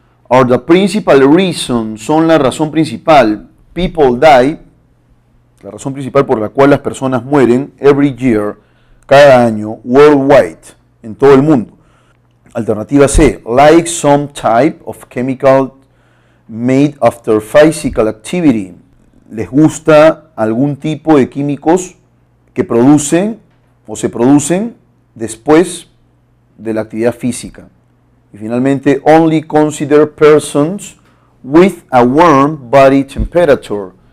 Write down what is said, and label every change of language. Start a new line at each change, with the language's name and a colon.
English: Are the principal reason,
Spanish: son la razón principal,
English: people die,
Spanish: la razón principal por la cual las personas mueren
English: every year,
Spanish: cada año, worldwide, en todo el mundo. Alternativa C,
English: like some type of chemical made after physical activity.
Spanish: Les gusta algún tipo de químicos que producen o se producen después de la actividad física. Y finalmente,
English: only consider persons with a warm body temperature.